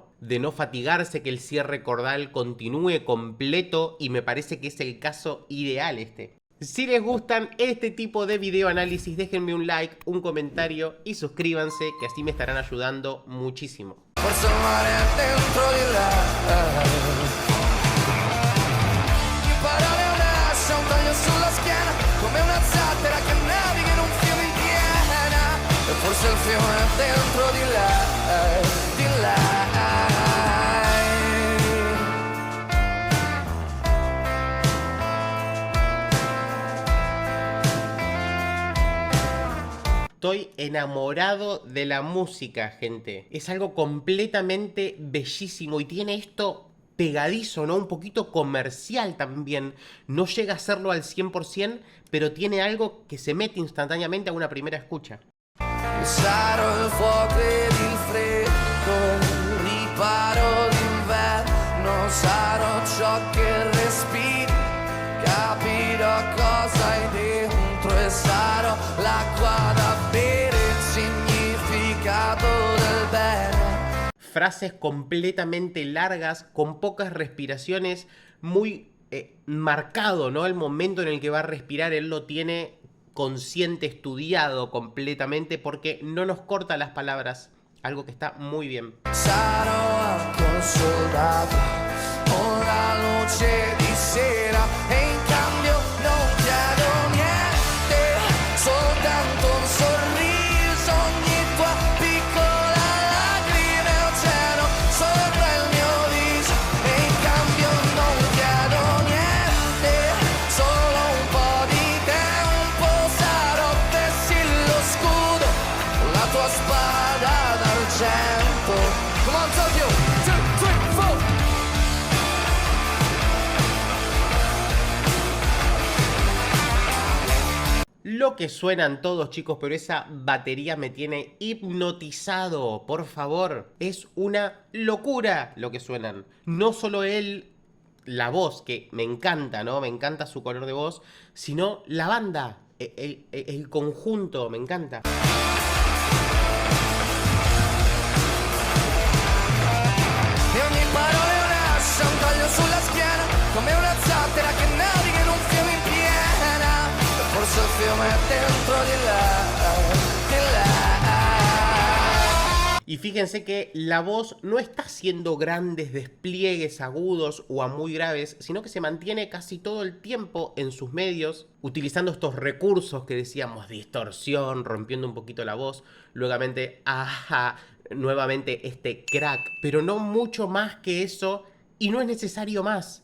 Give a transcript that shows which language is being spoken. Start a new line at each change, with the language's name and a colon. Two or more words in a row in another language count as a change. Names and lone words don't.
Spanish: De no fatigarse, que el cierre cordal continúe completo, y me parece que es el caso ideal este. Si les gustan este tipo de video análisis, déjenme un like, un comentario y suscríbanse, que así me estarán ayudando muchísimo.
Italian: Forse il mare è dentro di là. Le parole una ascia, un taglio sulla schiena, come una zattera che naviga in un fiume in piena. E forse il fiume è dentro di là, di là.
Spanish: Estoy enamorado de la música, gente. Es algo completamente bellísimo y tiene esto pegadizo, ¿no? Un poquito comercial también. No llega a serlo al 100%, pero tiene algo que se mete instantáneamente a una primera escucha.
Italian: Sarò il fuoco ed il freddo, il riparo d'inverno, sarò ciò che respiri, capirò cosa hai dentro e sarò l'acqua da bere, il significato del bene.
Spanish: Frases completamente largas, con pocas respiraciones, muy marcado, ¿no? El momento en el que va a respirar, él lo tiene consciente, estudiado completamente, porque no nos corta las palabras, algo que está muy bien.
Italian: Sarò anche un soldato con la luce di sera e in cambio non chiedo niente, soltanto un sorriso, ogni tua piccola lacrima e oceano sopra il mio viso e in cambio non chiedo niente, solo un po' di tempo, sarò tessi lo scudo, la tua spada d'argento.
English: Come on, Tokyo! 2, 3, 4!
Spanish: Lo que suenan todos, chicos, pero esa batería me tiene hipnotizado, por favor. Es una locura lo que suenan. No solo él, la voz, que me encanta, ¿no? Me encanta su color de voz, sino la banda, el conjunto, me encanta.
Italian: E ogni parola è un'ascia, un taglio sulla schiena, come una zattera che naviga in un fiume in piena. E forse il fiume è dentro di là, di là.
Spanish: Y fíjense que la voz no está haciendo grandes despliegues agudos o a muy graves, sino que se mantiene casi todo el tiempo en sus medios, utilizando estos recursos que decíamos, distorsión, rompiendo un poquito la voz, luegamente, ajá, nuevamente este crack, pero no mucho más que eso, y no es necesario más.